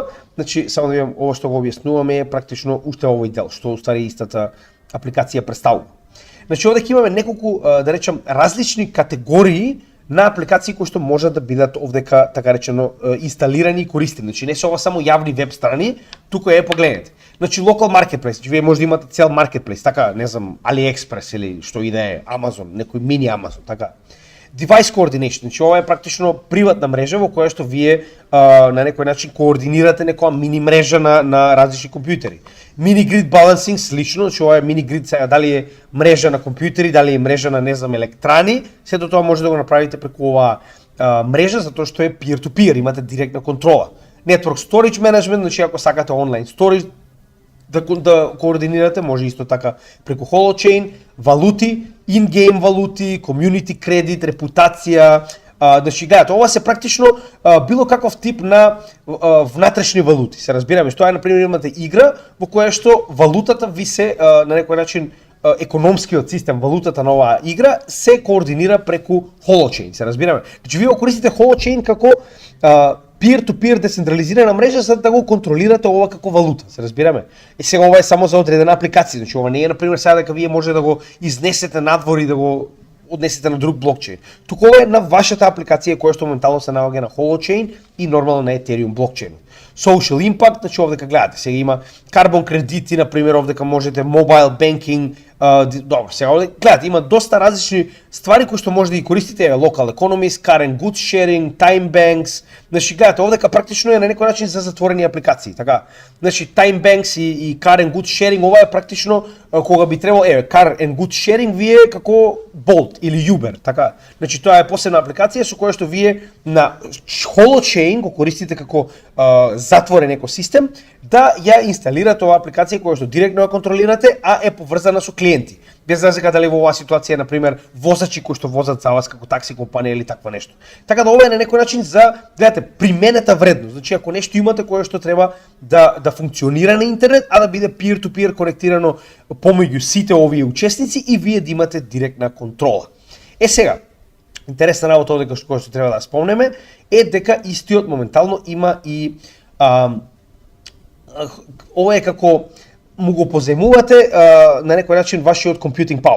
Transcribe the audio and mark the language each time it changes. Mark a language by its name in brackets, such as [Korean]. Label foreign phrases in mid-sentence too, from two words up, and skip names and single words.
[Macedonian] Значи, само да видам, ово што го објаснуваме е практично уште овој дел, што уствари истата апликација представува. Значи, овде имаме неколку, да речам, различни категории на апликации кои што можат да бидат овдека, така речено, инсталирани и користени. Значи, не се ова само јавни веб страни, тука погледнете. Значи, [English] local marketplace, [Macedonian] значи, вие може да имате цел marketplace, така, не знам, AliExpress или што и да е, Amazon, некој мини Amazon, така. [English] Device coordination, [Macedonian] значи ова е практично приватна мрежа во која што вие на некој начин координирате некоја мини мрежа на различни компјутери. [English] Mini grid balancing [Macedonian] слично, значи ова е [English] mini grid [Macedonian] сега дали е мрежа на компјутери, дали е мрежа на не знам електрани, сето тоа може да го направите преку оваа мрежа затоа што е [English] peer to peer, [Macedonian] имате директна контрола. [English] Network storage management, [Macedonian] значи ако сакате онлайн storage да координирате, може исто така преку Holochain, валути, in-game валути, community кредит, репутација, значи гледате, ова се практично било каков тип на внатрешни валути. Се разбираме, што е на пример имате игра во која што валутата ви се на некој начин економскиот систем, валутата на оваа игра се координира преку Holochain, се разбираме. Значи вие користите Holochain како [English] peer-to-peer [Macedonian] децентрализирана мрежа за да го контролирате ова како валута, се разбираме. И сега ова е само за одредена апликација, значи ова не е на пример сега дека вие може да го изнесете надвор и да го однесете на друг блокчейн. Туку ова е на вашата апликација која што моментално се наоѓа на Holochain и нормално на Ethereum блокчейн. [English] Social impact, [Macedonian] значи овдека гледате, сега има карбон кредити, на пример овдека можете [English] mobile banking, [Macedonian] добро, сега овде гледате, има доста различни ствари кои што може да ги користите, [English] local economies, current goods sharing, time banks, [Macedonian] значи гледате, овдека практично е на некој начин за затворени апликации, така. Значи [English] time banks [Macedonian] и [English] current goods sharing, [Macedonian] ова е практично кога би требало, [English] current goods sharing [Macedonian] вие како Bolt или Uber, така. Значи тоа е посебна апликација со која што вие на Holochain го користите како затворен екосистем, да ја инсталирате оваа апликација која што директно ја контролирате, а е поврзана со клиенти. Без разлика дали во оваа ситуација на пример возачи кои што возат за вас како такси компанија или такво нешто. Така да ова е на некој начин за, гледате, применета вредност. Значи ако нешто имате кое што треба да функционира на интернет, а да биде [English] peer to peer [Macedonian] конектирано помеѓу сите овие учесници и вие да имате директна контрола. Сега, интересна работа овде која што треба да спомнеме е дека истиот моментално има и ова е како му го поземувате на некој начин вашиот [English] computing power.